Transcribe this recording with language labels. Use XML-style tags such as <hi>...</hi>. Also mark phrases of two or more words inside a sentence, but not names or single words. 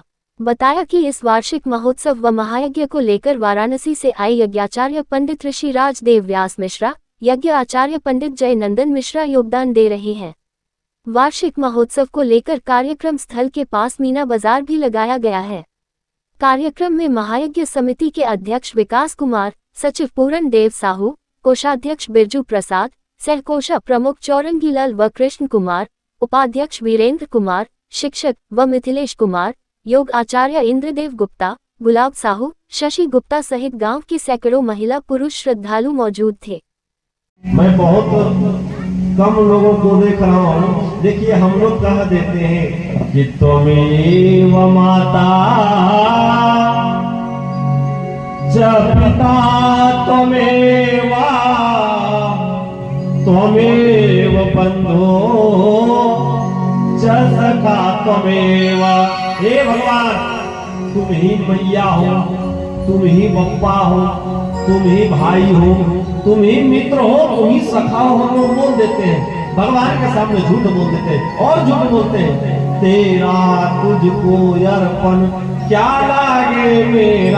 <hi>बताया कि इस वार्षिक महोत्सव व महायज्ञ को लेकर वाराणसी से आए यज्ञाचार्य पंडित ऋषिराज देव व्यास मिश्रा, यज्ञ आचार्य पंडित जय नंदन मिश्रा योगदान दे रहे हैं। वार्षिक महोत्सव को लेकर कार्यक्रम स्थल के पास मीना बाजार भी लगाया गया है। कार्यक्रम में महायज्ञ समिति के अध्यक्ष विकास कुमार, सचिव पूरन देव साहू, कोषाध्यक्ष बिरजू प्रसाद, सहकोषा प्रमुख चौरंगीलाल व कृष्ण कुमार, उपाध्यक्ष वीरेंद्र कुमार, शिक्षक व मिथिलेश कुमार, योग आचार्य इंद्रदेव गुप्ता, गुलाब साहू, शशि गुप्ता सहित गांव की सैकड़ों महिला पुरुष श्रद्धालु मौजूद थे। मैं बहुत कम लोगों को देख रहा हूँ। देखिए, हम लोग कह देते हैं कि</hi> <sa>त्वमेव माता च पिता त्वमेव त्वमेव बंधो च सखा त्वमेव।</sa> <hi>हे भगवान, तुम ही मैया हो, तुम ही बप्पा हो, तुम ही भाई हो, तुम ही मित्र हो, तुम ही सखा हो। हम लोग बोल देते हैं, भगवान के सामने झूठ बोल देते हैं और झूठ बोलते हैं। तेरा तुझको अर्पण क्या लागे मेरा।</hi>